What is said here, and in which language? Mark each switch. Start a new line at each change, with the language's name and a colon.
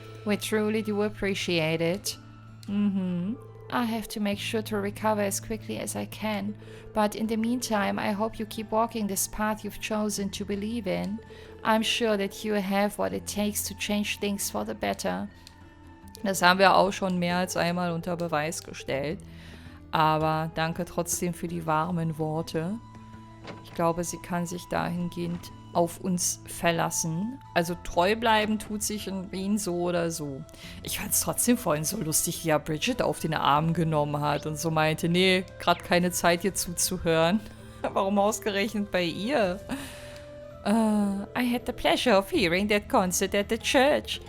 English: We truly do appreciate it. I have to make sure to recover as quickly as I can. But in the meantime, I hope you keep walking this path you've chosen to believe in. I'm sure that you have what it takes to change things for the better.
German: Das haben wir auch schon mehr als einmal unter Beweis gestellt. Aber danke trotzdem für die warmen Worte. Ich glaube, sie kann sich dahingehend auf uns verlassen. Also treu bleiben tut sich in Wien so oder so. Ich fand es trotzdem vorhin so lustig, wie er Bridget auf den Arm genommen hat und so meinte, nee, gerade keine Zeit hier zuzuhören. Warum ausgerechnet bei ihr?
English: I had the pleasure of hearing that concert at the church.